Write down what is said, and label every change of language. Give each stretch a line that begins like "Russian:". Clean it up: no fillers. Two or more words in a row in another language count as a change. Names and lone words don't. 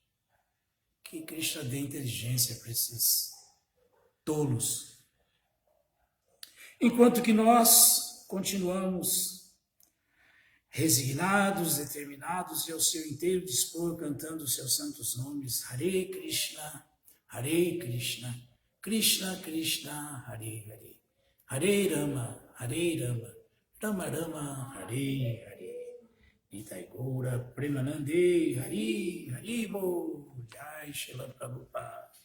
Portuguese: Que Krishna dê inteligência para esses tolos. Enquanto que nós continuamos resignados, determinados e ao seu inteiro dispor, cantando os seus santos nomes,
Sanskrit: Hare Krishna, Krishna Krishna, Hare Hare, Hare Rama, Rama Rama, Hare Hare, Nitai Gaura, Premanande, Hari, Haribo, Jai Srila Prabhupada.